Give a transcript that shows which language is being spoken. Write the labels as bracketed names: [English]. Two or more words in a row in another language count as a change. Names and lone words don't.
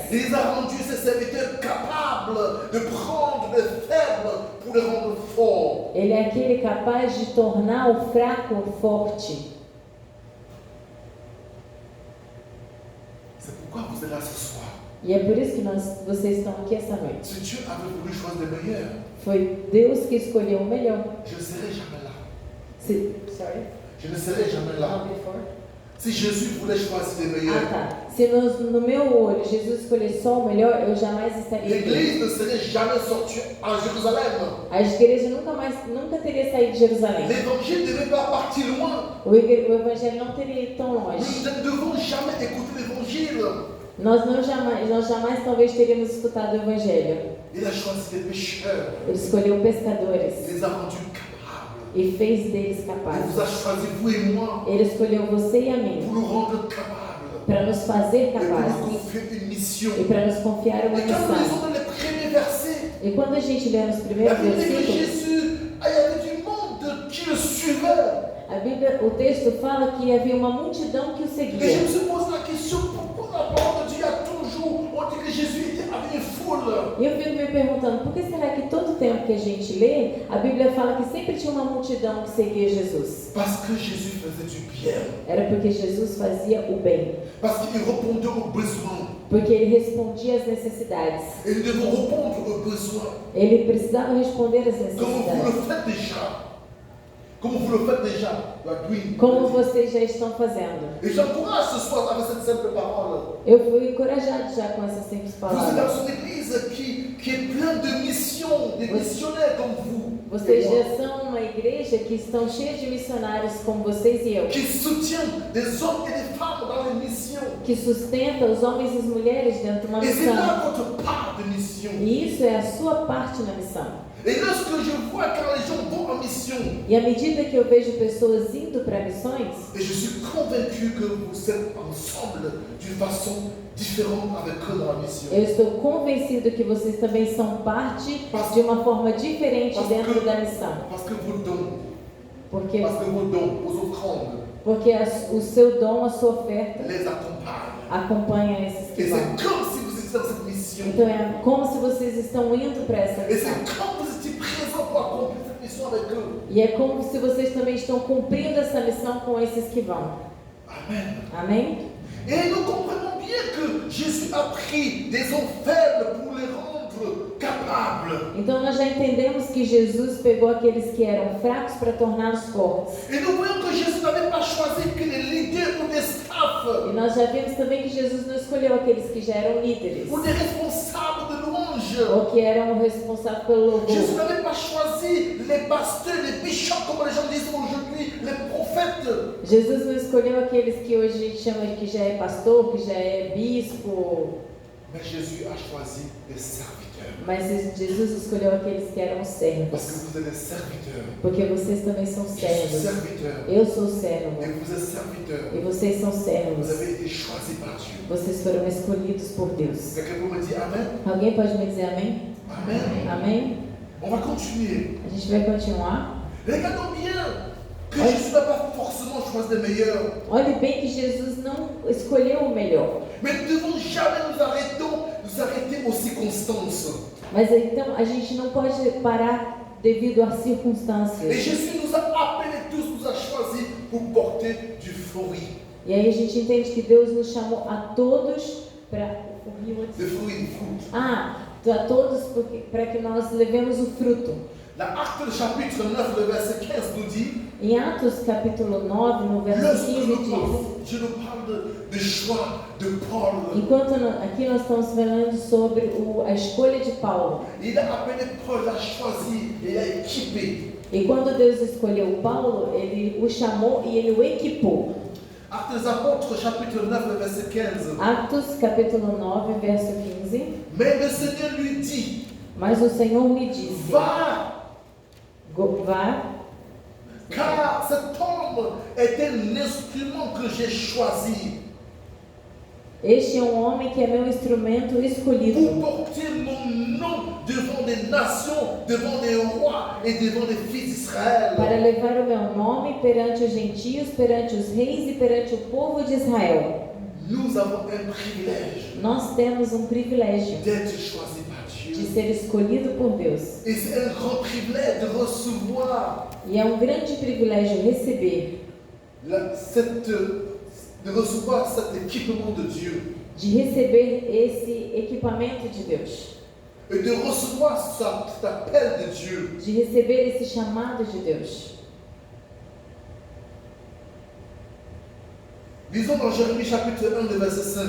[French] Il les a rendus ses serviteurs capables de prendre les faibles pour les rendre forts. [Portuguese] Ele é aquele capaz de tornar o fraco forte. [French] C'est pourquoi vous êtes là ce soir. [Portuguese] E é por isso que vocês estão aqui essa noite. [French] Si Dieu avait voulu choisir les meilleurs, [Portuguese] Foi Deus que escolheu o melhor. [French] je ne serais jamais là. [English] Sorry? [French] Je ne serais jamais là. [English] Not before? [French] Si Jésus voulait choisir les meilleurs, [Portuguese] Ah, tá. Se no meu olho Jesus escolher só o melhor, eu jamais estaria aqui. [French] l'Église ne serait jamais sortie à Jérusalem. [Portuguese] A igreja nunca teria saído de Jerusalém. [French] L'évangile ne devait pas partir loin. [Portuguese] O evangelho não teria ido tão longe. [French] Nous ne devons jamais écouter l'évangile. [Portuguese] Nós jamais talvez teríamos escutado o evangelho. [French] Il a choisi des pécheurs. [Portuguese] Ele escolheu pescadores [French] Il les a rendus capables. [Portuguese] e fez deles [French] Il vous [Portuguese] capazes. [French] a choisi, vous et moi, [Portuguese] Ele escolheu você e a mim [French] pour nous rendre capables. [Portuguese] para nos fazer [French] Et pour nous [Portuguese] capazes [French] confier une mission. [Portuguese] e para nos confiar uma [French] Et quand nous [Portuguese] missão. [French] lisons dans les premiers versets, [Portuguese] E quando a gente lê nos [French] la [Portuguese] primeiros [French] Bible dit que [Portuguese] versículos, [French] Jésus, il y avait du monde qui le suivait. [Portuguese] o texto fala que havia uma multidão que o [French] Et je me [Portuguese] seguia. [French] suis posé la question, pourquoi la parole de Dieu a toujours, on dit que Jésus avait une foule. [Portuguese] E eu fico me perguntando, por que será que todo tempo que a gente lê, a Bíblia fala que sempre tinha uma multidão que seguia Jesus? [French] Parce que Jésus faisait du bien. [Portuguese] Era porque Jesus fazia o bem, [French] Parce qu'il répondait aux besoins. [Portuguese] porque ele respondia às necessidades. [French] Et nous devons répondre aux besoins. [Portuguese] Ele precisava responder às [French] Comme vous [Portuguese] necessidades. [French] le faites déjà. Comme vous le faites déjà. [English] You are doing. [Portuguese] Como vocês já estão fazendo. [French] Et j'encourage ce soir avec cette simple parole. [Portuguese] Eu fui encorajado já com essas simples [French] Vous êtes [Portuguese] palavras. [French] dans une église qui est pleine de missions, des missionnaires comme vous. [Portuguese] Vocês [French] et moi, [Portuguese] já são uma igreja que estão cheios de missionários como vocês e eu, [French] qui soutiennent des hommes et des femmes dans les missions. [Portuguese] que sustenta os homens e as mulheres dentro de uma [French] Et c'est [Portuguese] missão. [French] là votre part de mission. [Portuguese] E isso é a sua parte na missão. [French] Et lorsque je vois quand les gens vont en mission, [Portuguese] E à medida que eu vejo pessoas indo para missões, [French] et je suis convaincu que vous êtes ensemble d'une façon différente avec eux dans la mission. [Portuguese] eu estou convencido que vocês também são parte de uma forma diferente dentro da missão. [French] Parce que vos dons, [Portuguese] Porque [French] vos offrandes [Portuguese] o seu dom, a sua oferta, [French] les accompagnent. [Portuguese] acompanha esses que [French] Et [Portuguese] vão. [French] c'est comme si vous étiez dans cette mission. [Portuguese] Então é como se vocês estão indo para essa [French] Et [Portuguese] missão. [French] c'est comme vous étiez présent pour accomplir cette mission avec eux. [Portuguese] E é como se vocês também estão cumprindo essa missão com esses que vão. [French] Amen. [Portuguese] Amém? [French] Et nous comprenons bien que Jésus a pris des hommes faibles pour les rendre capables. [Portuguese] Então nós já entendemos que Jesus pegou aqueles que eram fracos para torná-los fortes. [French] Et nous voyons que Jésus n'avait pas choisi que les leaders ou des staffs [Portuguese] E nós já vimos também que Jesus não escolheu aqueles que já eram líderes [French] ou des responsables de louange. [Portuguese] ou que eram responsáveis pelo [French] Jésus [Portuguese] louvor. [French] n'avait pas choisi les pasteurs, les bishops, comme les gens disent aujourd'hui, les prophètes. [Portuguese] Jesus não escolheu aqueles que hoje a gente chama de que já é pastor, que já é bispo, [French] Mais Jésus a choisi des serviteurs. [Portuguese] mas Jesus escolheu aqueles que eram [French] Parce que [Portuguese] servos. [French] vous êtes des serviteurs. [Portuguese] Porque vocês também são [French] Je suis [Portuguese] servos. [French] serviteur. [Portuguese] Eu sou servo. [French] Et vous êtes serviteurs. [Portuguese] E vocês são [French] Vous [Portuguese] servos. [French] avez été choisis par Dieu. [Portuguese] Vocês foram escolhidos por Deus. [French] Quelqu'un peut me dire Amen? [Portuguese] Alguém pode me dizer amém? [French] Amen. [Portuguese] Amém? [French] On va continuer. [Portuguese] A gente vai continuar. [French] Regardons bien que Jésus n'a pas forcément choisi les meilleurs. [Portuguese] Olhe bem que Jesus não escolheu o melhor. [French] Mais nous ne devons jamais nous arrêter aux circonstances. [Portuguese] Mas então a gente não pode parar devido às [French] Et [Portuguese] circunstâncias. [French] Jésus nous a appelés tous, nous a choisis pour porter du fruit. [Portuguese] E aí a gente entende que Deus nos chamou a todos para [French] Le fruit, le fruit. [Portuguese] a todos para que nós levemos o fruto. [French] Dans Actes chapitre 9, le verset 15 nous dit, [Portuguese] Em Atos capítulo 9, no verso [French] lorsque [Portuguese] 15 [French] nous [Portuguese] diz: [French] parlons, je nous parle de choix de Paul. [Portuguese] enquanto aqui nós estamos falando sobre a escolha de Paulo. [French] Il a appelé Paul, il a choisi et il a équipé. [Portuguese] E quando Deus escolheu Paulo, ele o chamou e ele o equipou. [French] Actes des Apôtres chapitre 9, le verset 15. [Portuguese] Atos capítulo 9, verso 15. [French] Mais le Seigneur lui dit, [Portuguese] Mas o Senhor me disse: [French] va, [Portuguese] vá, [French] car cet homme est un instrument que j'ai choisi [Portuguese] este é um homem que é meu instrumento [French] pour [Portuguese] escolhido, [French] porter mon nom devant des nations, devant des rois et devant les fils d'Israël. [Portuguese] para levar o meu nome perante os gentios, perante os reis e perante o povo de Israel. [French] Nous avons un privilège [Portuguese] Nós temos um privilégio [French] d'être choisis par [Portuguese] de [French] Dieu. [Portuguese] ser escolhido por Deus. [French] Et c'est un grand privilège de recevoir [Portuguese] E é um grande privilégio receber, [French] de recevoir cet équipement de Dieu [Portuguese] de receber esse equipamento de Deus, [French] et de recevoir cet appel de Dieu. [Portuguese] de receber esse chamado de Deus. [French] Lisons dans Jérémie chapitre 1, le verset 5.